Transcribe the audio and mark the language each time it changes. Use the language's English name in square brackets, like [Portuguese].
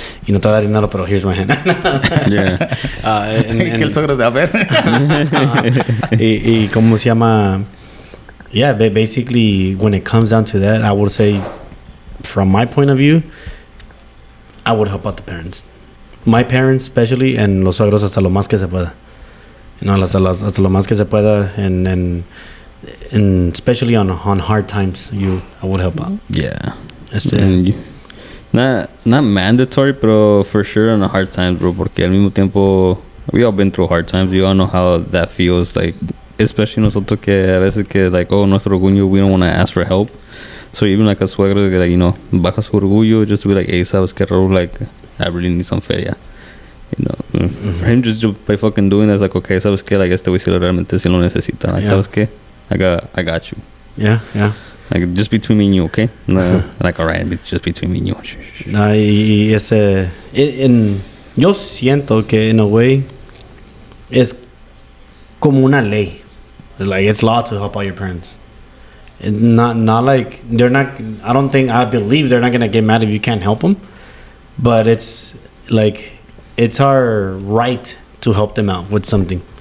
[Spanish] Y no te da dinero, pero [English] here's my hand. Yeah. [Spanish] Que el suegro de a ver. y cómo se llama? [English] Yeah, basically when it comes down to that, I would say, from my point of view, I would help out the parents. My parents especially, and los suegros [Spanish] hasta lo más que se pueda. [English] You know, [Spanish] hasta lo más que se pueda, [English] and especially on hard times, I would help out. Yeah. Este, Not mandatory, pero for sure on the hard times, bro. [Spanish] Porque al mismo tiempo, [English] we all been through hard times. We all know how that feels, like, especially [Spanish] nosotros que a veces que, [English] like, oh, [Spanish] nuestro orgullo, [English] we don't want to ask for help. So even like a suegro, like, you know, [Spanish] baja su orgullo, [English] just to be like, hey, [Spanish] sabes que, [English] Raúl, like, I really need some feria. You know, for him just by fucking doing that, it's like, okay, [Spanish] sabes que, [English] like, [Spanish] este güey sí realmente sí lo necesita. [English] Like, Yeah. [Spanish] sabes que, [English] I got you. yeah. Like, just between me and you, okay? No, like, alright, just between me and you. [Spanish] No, y ese, yo siento que [English] in a way [Spanish] es como una ley. [English] It's like it's law to help out your parents. Not like they're not. I believe they're not gonna get mad if you can't help them. But it's like it's our right to help them out with something.